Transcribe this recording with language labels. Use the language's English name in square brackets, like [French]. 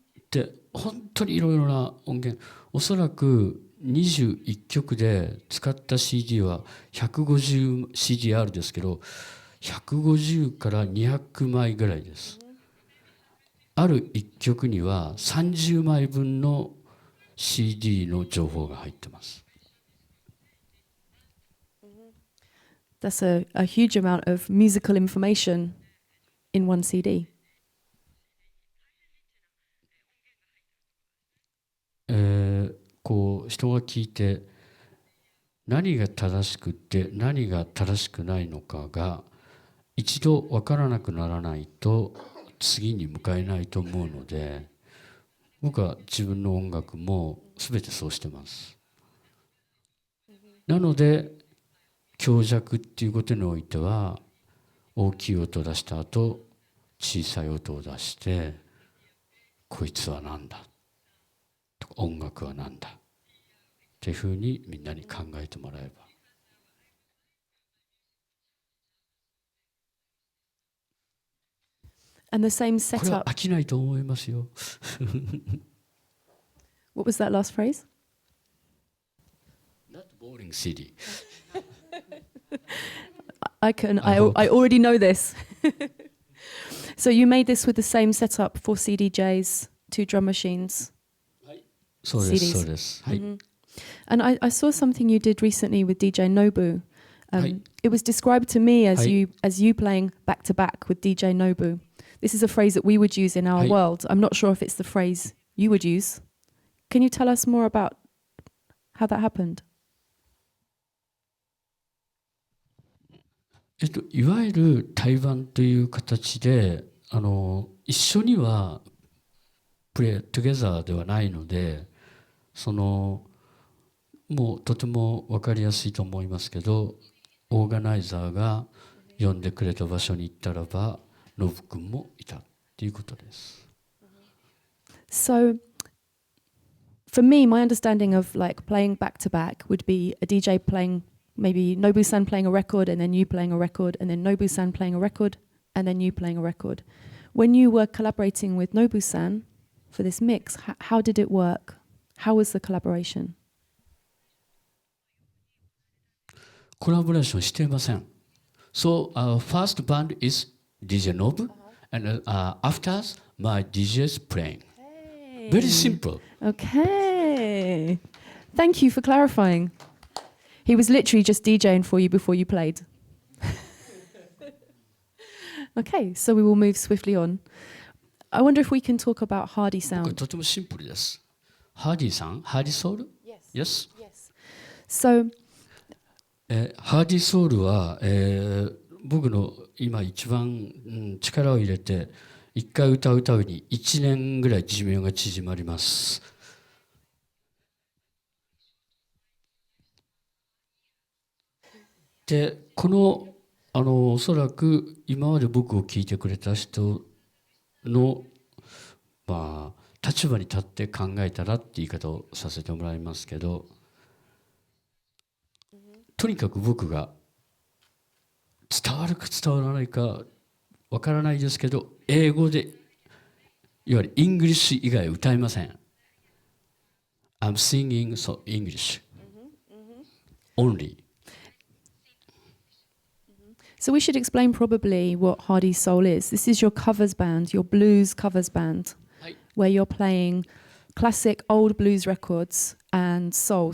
[Japanese] で本当にいろいろな音源、おそらく21曲で使った CD は 150CDR ですけど、150から200枚ぐらいです。ある1曲には30枚分の CD の情報が入ってます。 [English] That's a huge amount of musical information in one CD. [Japanese] こう人が聞いて何が正しくって何が正しくないのかが一度分からなくならないと次に向かえないと思うので、僕は自分の音楽も全てそうしてます。なので強弱っていうことにおいては大きい音を出した後小さい音を出してこいつは何だとか音楽は何だっていうふうにみんなに考えてもらえば。 [English] And the same [Japanese] これは [English] setup. [Japanese] 飽きないと思いますよ。 [English] What was that last phrase? Not boring CD. I hope. already know this. So you made this with the same setup, 4 CDJs, 2 drum machines. [Japanese] そうです [English] CDs. [Japanese] そうです。はい。 [English] And I saw something you did recently with DJ Nobu. Hi. It was described to me as Hi. you playing back to back with DJ Nobu. This is a phrase that we would use in our Hi. world. I'm not sure if it's the phrase you would use. Can you tell us more about how that happened? [Japanese] いわゆる対バンという形で一緒にはプレイトゥゲザーではないのでもうとても分かりやすいと思いますけどオーガナイザーが呼んでくれた場所に行ったらばノブ君もいたっていうことです。 [English] So, for me, my understanding of like playing back to back would be a DJ playing maybe Nobu-san playing a record and then you playing a record and then Nobu-san playing a record and then you playing a record. When you were collaborating with Nobu-san for this mix, how did it work? How was the collaboration? [Japanese] コラボレーションしていません。 [English] So our first band is DJ Nobu and after my DJ is playing. Very simple. Okay. Thank you for clarifying. He was literally just DJing for you before you played. Okay, so we will move swiftly on. I wonder if we can talk about Hardy [Japanese] これ [English] sound. [Japanese] とてもシンプルです。ハーディさん、ハーディソウル [English] Yes. Yes. So, [Japanese] ハーディソウルは、僕の今一番、力を入れて一回歌うたびに1年ぐらい寿命が縮まります。でこのおそらく今まで僕を聞いてくれた人の立場に立って考えたらって言い方をさせてもらいますけど、とにかく僕が伝わるか伝わらないかわからないですけど英語でいわゆるイングリッシュ以外歌いません。 [English] I'm singing so English only. So we should explain probably what Hardy Soul is. This is your covers band, your blues covers band, where you're playing classic old blues records and soul.